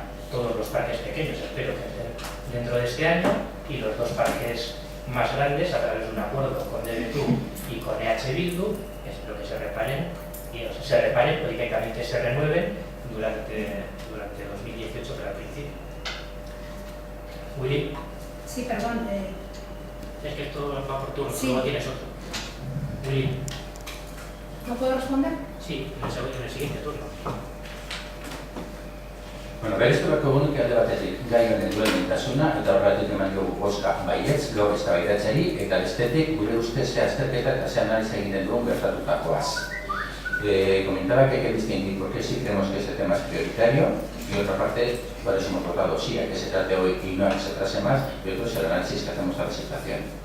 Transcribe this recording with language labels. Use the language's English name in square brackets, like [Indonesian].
[Spanish] todos los parques pequeños, espero que dentro de este año, y los dos parques más grandes a través de un acuerdo con DBTU y con EH Bildu, espero que se reparen o directamente se renueven durante 2018, pero al principio. Willy. Sí, perdón. Es que esto va por turno, Sí. luego tienes otro. Willy. ¿No puedo responder? Sí, en el siguiente turno. [Basque] Bueno, berezturako honik alde batetik gai honen duen mintasuna eta horregatik eman diogu bozka baietz gaur eztabaidatzeari eta bestetik gure ustez ze azterketa eta ze analiza egiten duen gertatutakoaz. [Spanish] Comentaba que hay que distinguir por qué sí creemos que este tema es prioritario y otra parte, cuáles hemos votado sí a que se trate hoy y no a que se trase más, y otro es el análisis que hacemos a la situación.